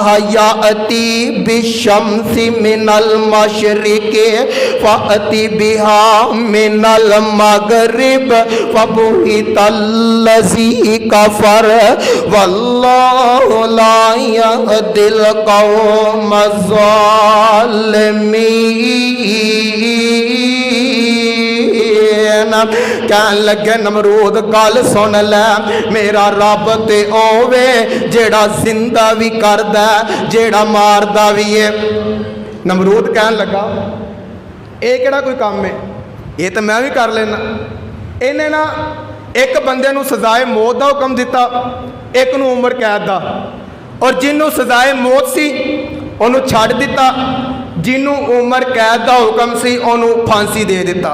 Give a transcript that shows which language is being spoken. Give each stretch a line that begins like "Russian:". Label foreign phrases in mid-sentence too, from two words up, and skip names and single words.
Arabic: يأتي بالشمس من المشرق فأت بها من المغرب فبهت الذي كفر والله لا يهدي القوم الظالمين.
Punjabi: ਕਹਿਣ ਲੱਗੇ ਨਮਰੂਦ ਗੱਲ ਸੁਣ ਲੈ, ਮੇਰਾ ਰੱਬ ਤੇ ਓਵੇ ਜਿਹੜਾ ਜ਼ਿੰਦਾ ਭੀ ਕਰਦਾ ਜਿਹੜਾ ਮਾਰਦਾ ਭੀ ਹੈ। ਨਮਰੂਦ ਕਹਿਣ ਲੱਗਾ ਯੇ ਕਿਹੜਾ ਕੋਈ ਕਾਮ ਹੈ, ਯੇ ਤੋ ਮੈਂ ਭੀ ਕਰ ਲੈਨਾ। ਇਨ੍ਹੇਂ ਨਾ ਏਕ ਬੰਦੇ ਨੂੰ ਸਜ਼ਾਏ ਮੌਤ ਕਾ ਹੁਕਮ ਦਿੱਤਾ, ਏਕ ਨੂੰ ਉਮਰ ਕੈਦ ਦਾ, ਔਰ ਜਿਨ੍ਹੋਂ ਸਜ਼ਾਏ ਮੌਤ ਸੀ ਉਨ੍ਹੋਂਨੇ ਛੱਡ ਦਿੱਤਾ, ਜਿਨ੍ਹੋਂ ਉਮਰ ਕੈਦ ਕਾ ਹੁਕਮ ਸੀ ਉਨ੍ਹੋਂਨੇ ਫਾਂਸੀ ਦੇ ਦਿੱਤਾ।